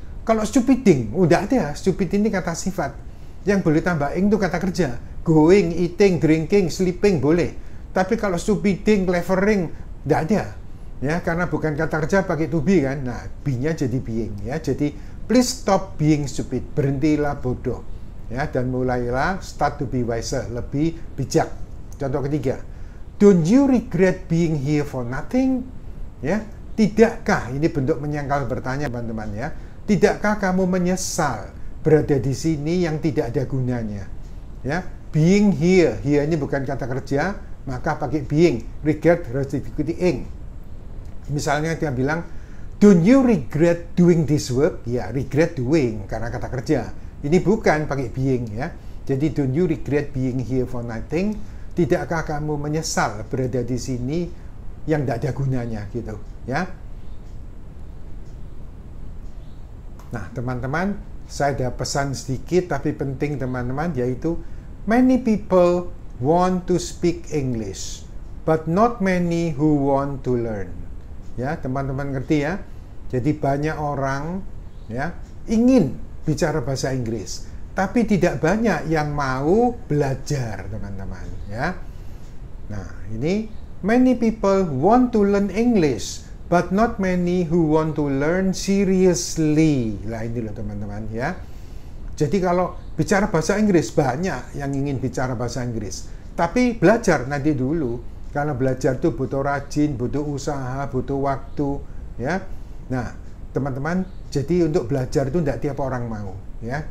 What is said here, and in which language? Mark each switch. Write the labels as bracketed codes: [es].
[id] Kalau stupiding udah ada, stupid ini kata sifat, yang boleh tambah ing itu kata kerja, going, eating, drinking, sleeping boleh, tapi kalau stupiding, clevering nggak ada, ya, karena bukan kata kerja pakai to be, kan. Nah, be-nya jadi being, ya. Jadi [en] please stop being stupid, [id] berhentilah bodoh, ya, dan mulailah [en] start to be wiser, [id] lebih bijak. [en] Contoh ketiga, don't you regret being here for nothing? [id] Ya, tidakkah, ini bentuk menyangkal bertanya, teman-teman, ya, tidakkah kamu menyesal berada di sini yang tidak ada gunanya? Ya, being here, here ini bukan kata kerja, maka pakai being. Regret harus diikuti ing. Misalnya dia bilang, [en] don't you regret doing this work? [id] Ya, regret doing, karena kata kerja. Ini bukan pakai being, ya. [en] Jadi, don't you regret being here for nothing? [id] Tidakkah kamu menyesal berada di sini yang tidak ada gunanya, gitu, ya. Nah, teman-teman, saya ada pesan sedikit, tapi penting, teman-teman, yaitu [en] many people want to speak English, but not many who want to learn. [id] Ya, teman-teman ngerti, ya. Jadi banyak orang, ya, ingin bicara bahasa Inggris, tapi tidak banyak yang mau belajar, teman-teman, ya. Nah, ini [en] many people want to learn English, but not many who want to learn seriously. [id] Lah ini loh, teman-teman, ya. Jadi kalau bicara bahasa Inggris, banyak yang ingin bicara bahasa Inggris, tapi belajar nanti dulu. Karena belajar itu butuh rajin, butuh usaha, butuh waktu, ya. Nah, teman-teman, jadi untuk belajar itu tidak tiap orang mau, ya.